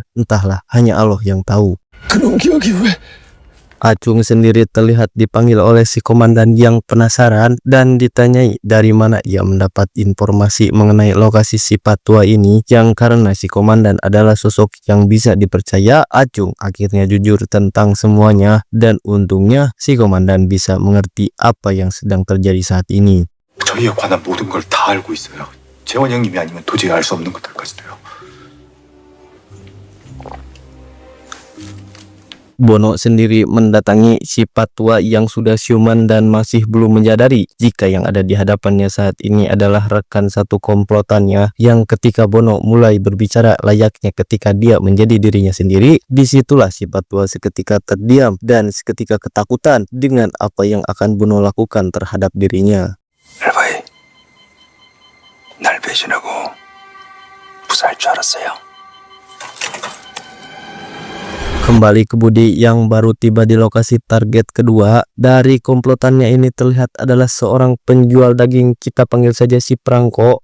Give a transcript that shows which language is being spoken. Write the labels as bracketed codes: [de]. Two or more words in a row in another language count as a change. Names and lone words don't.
[id] Entahlah, hanya Allah yang tahu. Acung sendiri terlihat dipanggil oleh si komandan yang penasaran dan ditanyai dari mana ia mendapat informasi mengenai lokasi si Patua ini, yang karena si komandan adalah sosok yang bisa dipercaya, Acung akhirnya jujur tentang semuanya dan untungnya si komandan bisa mengerti apa yang sedang terjadi saat ini. [ko] 저희에 관한 모든 걸 다 알고 있어요. 재원 형님이 아니면 도저히 알 수 없는 것들까지도요. [id] Bono sendiri mendatangi si Patua yang sudah siuman dan masih belum menyadari jika yang ada di hadapannya saat ini adalah rekan satu komplotannya, yang ketika Bono mulai berbicara layaknya ketika dia menjadi dirinya sendiri, disitulah si Patua seketika terdiam dan seketika ketakutan dengan apa yang akan Bono lakukan terhadap dirinya. [ko] 알바이, 날 배신하고 무사할 줄 알았어요. [id] Kembali ke Budi yang baru tiba di lokasi target kedua. Dari komplotannya ini terlihat adalah seorang penjual daging, kita panggil saja si Prangko.